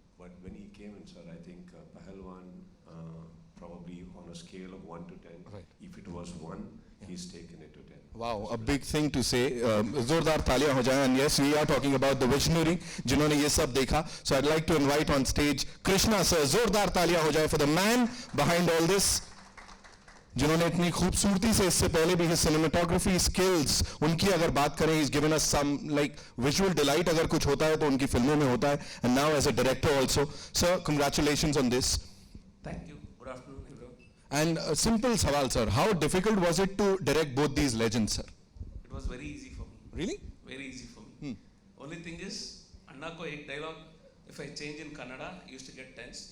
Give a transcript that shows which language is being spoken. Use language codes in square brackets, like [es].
[en] But when he came in, sir, I think Pehlwaan, probably on a scale of 1 to 10, Right. if it was 1, he's taken it to 10. Wow, a big thing to say. [hi] जोरदार तालियां हो जाएं. [en] And yes, we are talking about the visionary [hi] जिन्होंने ये सब देखा. [en] So I'd like to invite on stage Krishna sir. [hi] जोरदार तालियां हो जाएं [en] for the man behind all this. [hi] जिन्होंने इतनी खूबसूरती से इससे पहले भी his cinematography skills, उनकी अगर बात करें, [en] he's given us some like visual delight. [hi] अगर कुछ होता है तो उनकी फिल्मों में होता है. [en] And now as a director also. Sir, congratulations on this. Thank you. Good afternoon, everyone. And a simple सवाल sir, how difficult was it to direct both these legends, sir? It was very easy for me. Really? Very easy for me. Only thing is, [hi] Anna ko ek dialogue, [en] if I change in Kannada, he used to get tense.